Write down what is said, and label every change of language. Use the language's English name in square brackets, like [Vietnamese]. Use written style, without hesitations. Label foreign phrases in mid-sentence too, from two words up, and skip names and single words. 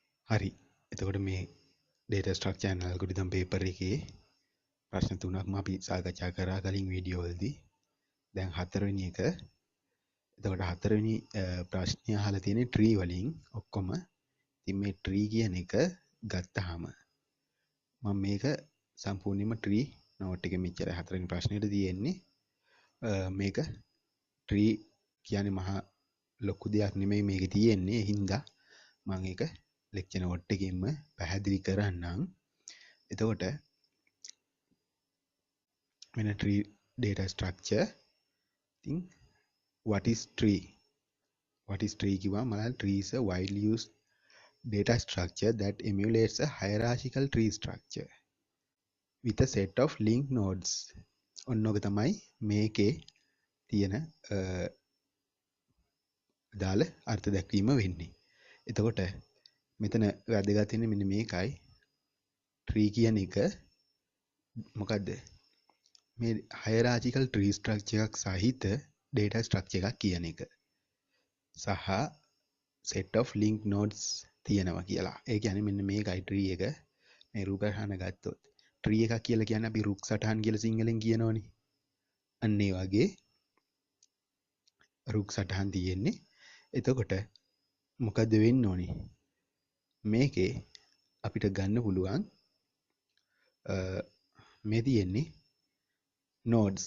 [Sinhala] හරි. එතකොට මේ [English] data structure and algorithm paper [Sinhala] එකේ ප්‍රශ්න තුනක්ම අපි සාකච්ඡා කරා කලින් වීඩියෝ වලදී. දැන් හතරවෙනි එක. එතකොට හතරවෙනි ප්‍රශ්නය අහලා තියෙන්නේ tree වලින් ඔක්කොම. ඉතින් මේ tree කියන එක ගත්තාම මම මේක සම්පූර්ණයෙන්ම [English] tree note [Sinhala] එකේ මෙච්චර හතරවෙනි ප්‍රශ්නෙට තියෙන්නේ. මේක tree කියන්නේ මහා ලොකු දෙයක් නෙමෙයි මේකේ තියෙන්නේ. ඒ හින්දා මම ඒක [English] lecture note [Sinhala] එකකින්ම පැහැදිලි කරන්නම්. [English] එතකොට මෙන්න tree data structure. ඉතින් what is tree? What is tree [Sinhala] කිව්වම මම [English] tree is a widely used data structure that emulates a hierarchical tree structure with a set of linked nodes. [Sinhala] ඔන්නෝක තමයි මේකේ තියෙන දාල අර්ථ දැක්වීම වෙන්නේ. එතකොට මෙතන වැදගත් වෙන්නේ මෙන්න මේකයි. tree කියන එක මොකද්ද? මේ [English] hierarchical tree structure [Sinhala] එකක් සහිත [English] data structure [Sinhala] එකක් කියන එක. සහ [English] set of linked nodes [Sinhala] තියෙනවා කියලා. ඒ කියන්නේ මෙන්න මේකයි tree එක. මේ රූපසටහන ගත්තොත් tree එකක් කියලා කියන්නේ අපි රුක් සටහන් කියලා සිංහලෙන් කියනවනේ. අන්න ඒ වගේ රුක් සටහන් තියෙන්නේ. එතකොට මොකද වෙන්න ඕනේ? මේකේ අපිට ගන්න පුළුවන් මේ තියෙන්නේ nodes.